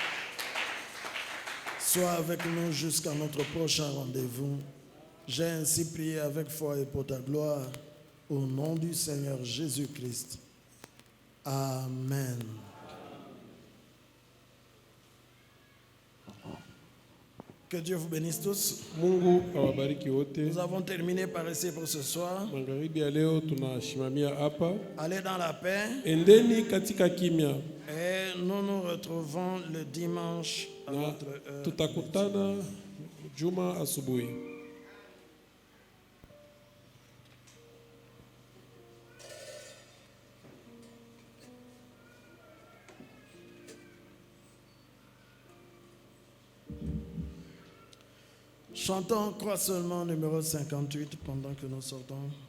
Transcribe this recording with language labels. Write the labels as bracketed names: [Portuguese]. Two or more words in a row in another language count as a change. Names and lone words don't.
[French] Sois avec nous jusqu'à notre prochain rendez-vous. J'ai ainsi prié avec foi et pour ta gloire, au nom du Seigneur Jésus-Christ. Amen. Que Dieu vous bénisse tous. [Swahili] Mungu awabariki wote. [French] Nous avons terminé par essayer pour ce soir. [Swahili] Magharibi ya leo tunashimamia hapa. [French] Allez dans la paix. [Swahili] Endeni katika kimya. [French] Et nous nous retrouvons le dimanche à notre heure. [Swahili] Tutakutana Juma asubuhi. [French] Chantons Crois seulement numéro 58 pendant que nous sortons.